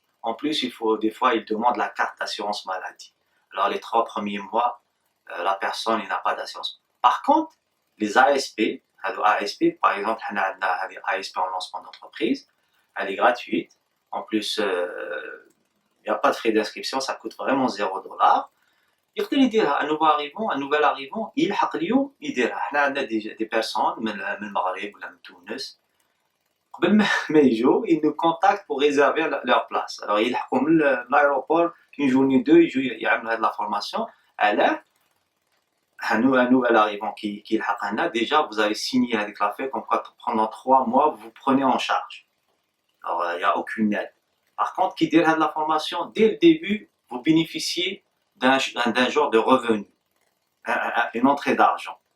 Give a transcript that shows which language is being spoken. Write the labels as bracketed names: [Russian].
[French] En plus, des fois, il demande la carte d'assurance maladie. Alors, les 3 premiers mois, la personne n'a pas d'assurance. Par contre, les ASP, par exemple, ASP en lancement d'entreprise, elle est gratuite. En plus, il n'y a pas de frais d'inscription, ça coûte vraiment $0. [Arabic] يقدر يديرها [French] un nouvel arrivant [Arabic] يلحق اليوم يديرها. احنا عندنا [French] des personnes [Arabic] من المغرب ولا من تونس قبل ما يجوا [French] ils nous contactent pour réserver leur place. Alors [Arabic] يلحقوا من [French] l'aéroport une journée 2 [Arabic] يجوا يعملوا هذه [French] la formation. Alors un nouvel arrivant qui est là, déjà vous avez signé avec la FED comme quoi pendant 3 mois vous prenez en charge. Alors il n'y a aucune aide. Par contre, qui dit la formation, dès le début, vous bénéficiez d'un genre de revenu, une entrée d'argent.